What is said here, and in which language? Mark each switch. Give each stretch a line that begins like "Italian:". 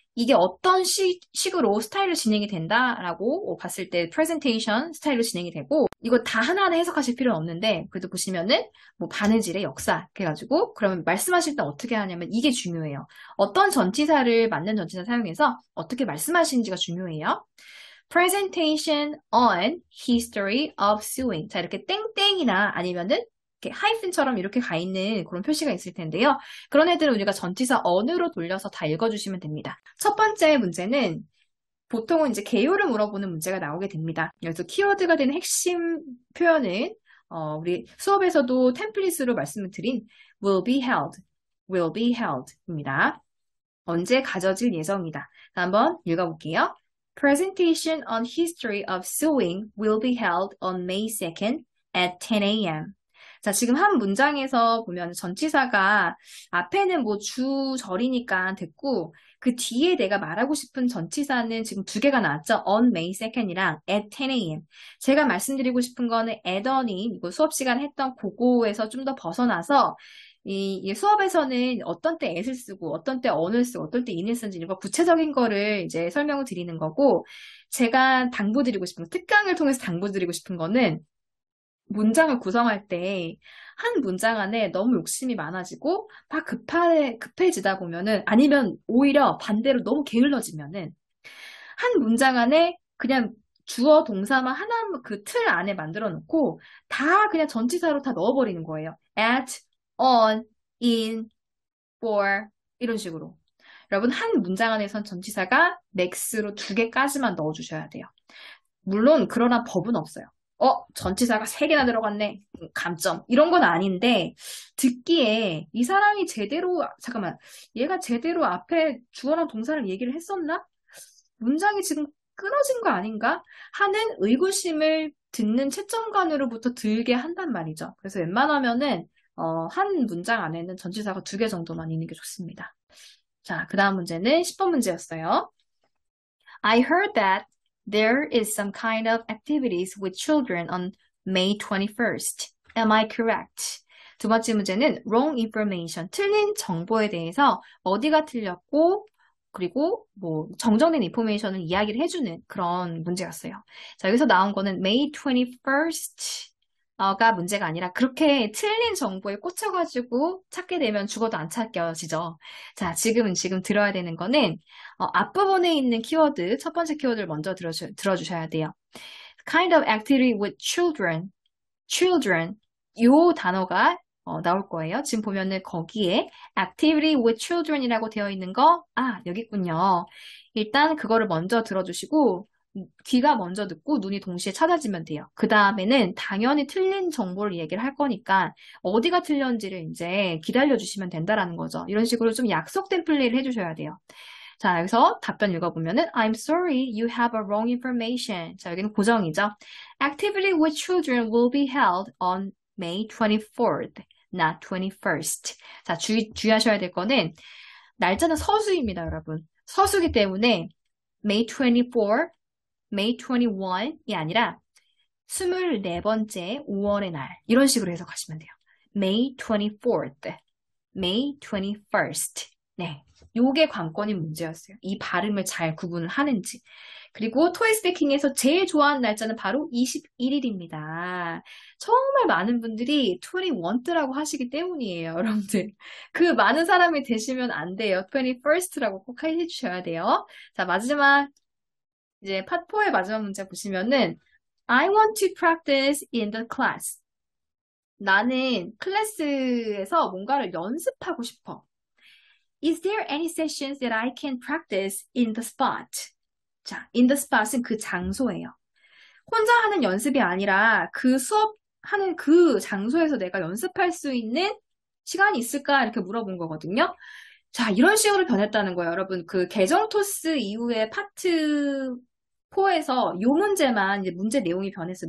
Korean: 이게 어떤 식으로 스타일로 진행이 된다라고 봤을 때 프레젠테이션 스타일로 진행이 되고 이거 다 하나하나 해석하실 필요는 없는데 그래도 보시면은 뭐 바느질의 역사 그래가지고 그러면 말씀하실 때 어떻게 하냐면 이게 중요해요. 어떤 전치사를 맞는 전치사 사용해서 어떻게 말씀하시는지가 중요해요.
English: Presentation on history of sewing.
Korean: 자, 이렇게 땡땡이나 아니면은 이렇게 하이픈처럼 이렇게 가 있는 그런 표시가 있을 텐데요. 그런 애들은 우리가 전치사 on으로 돌려서 다 읽어주시면 됩니다. 첫 번째 문제는 보통은 이제 개요를 물어보는 문제가 나오게 됩니다. 그래서 키워드가 되는 핵심 표현은 우리 수업에서도 템플릿으로 말씀을 드린
English: will be held
Korean: 입니다. 언제 가져질 예정이다. 한번 읽어볼게요.
English: Presentation on history of sewing will be held on May 2nd at 10 a.m.
Korean: 자, 지금 한 문장에서 보면 전치사가 앞에는 뭐 주절이니까 됐고 그 뒤에 내가 말하고 싶은 전치사는 지금 두 개가 나왔죠.
English: on May 2nd이랑 at 10 a.m.
Korean: 제가 말씀드리고 싶은 거는 at on이 이거 수업 시간에 했던 그거에서 좀 더 벗어나서 이 수업에서는 어떤 때 at을 쓰고 어떤 때 on을 쓰고 어떤 때 in을 쓰는지 이런 거 구체적인 거를 이제 설명을 드리는 거고 제가 당부드리고 싶은 특강을 통해서 당부드리고 싶은 거는 문장을 구성할 때 한 문장 안에 너무 욕심이 많아지고 막 급해지다 보면은 아니면 오히려 반대로 너무 게을러지면은 한 문장 안에 그냥 주어 동사만 하나 그 틀 안에 만들어 놓고 다 그냥 전치사로 다 넣어버리는 거예요. at, on, in, for 이런 식으로. 여러분 한 문장 안에선 전치사가 맥스로 2개까지만 넣어주셔야 돼요. 물론 그러나 법은 없어요. 전치사가 3개나 들어갔네. 감점. 이런 건 아닌데, 듣기에 이 사람이 잠깐만, 얘가 제대로 앞에 주어랑 동사를 얘기를 했었나? 문장이 지금 끊어진 거 아닌가? 하는 의구심을 듣는 채점관으로부터 들게 한단 말이죠. 그래서 웬만하면은, 한 문장 안에는 전치사가 2개 정도만 있는 게 좋습니다. 자, 그 다음 문제는 10번 문제였어요.
English: I heard that there is some kind of activities with children on May 21st. Am I correct?
Korean: 두 번째 문제는 wrong information, 틀린 정보에 대해서 어디가 틀렸고 그리고 뭐 정정된 인포메이션을 이야기를 해주는 그런 문제였어요. 자, 여기서 나온 거는 May 21st가 문제가 아니라 그렇게 틀린 정보에 꽂혀가지고 찾게 되면 죽어도 안 찾겨지죠. 자, 지금 들어야 되는 거는 앞부분에 있는 키워드, 첫 번째 키워드를 먼저 들어주셔야 돼요.
English: kind of activity with children,
Korean: 요 단어가 나올 거예요. 지금 보면은 거기에
English: activity with children
Korean: 이라고 되어 있는 거, 여기 있군요. 일단 그거를 먼저 들어주시고 귀가 먼저 듣고 눈이 동시에 찾아지면 돼요. 그 다음에는 당연히 틀린 정보를 얘기를 할 거니까 어디가 틀렸는지를 이제 기다려주시면 된다라는 거죠. 이런 식으로 좀 약속된 플레이를 해주셔야 돼요. 자, 여기서 답변 읽어보면은
English: I'm sorry, you have a wrong information.
Korean: 자, 여기는 고정이죠.
English: Activity with children will be held on May 24th, not 21st.
Korean: 자, 주의하셔야 될 거는 날짜는 서수입니다, 여러분. 서수기 때문에 May 24, May 21이 아니라 24번째 5월의 날 이런 식으로 해석하시면 돼요.
English: May 24th, May 21st.
Korean: 네, 요게 관건인 문제였어요. 이 발음을 잘 구분을 하는지. 그리고 토이 스피킹에서 제일 좋아하는 날짜는 바로 21일입니다. 정말 많은 분들이 21라고 하시기 때문이에요, 여러분들. 그 많은 사람이 되시면 안 돼요. 21st라고 꼭 해주셔야 돼요. 자, 마지막 이제 파4의 마지막 문제 보시면은
English: I want to practice in the class.
Korean: 나는 클래스에서 뭔가를 연습하고 싶어.
English: Is there any sessions that I can practice in the spot?
Korean: 자, in the spot은 그 장소예요. 혼자 하는 연습이 아니라 그 수업하는 그 장소에서 내가 연습할 수 있는 시간이 있을까? 이렇게 물어본 거거든요. 자, 이런 식으로 변했다는 거예요. 여러분, 그 계정 토스 이후에 파트 4에서 요 문제만 이제 문제 내용이 변했어요.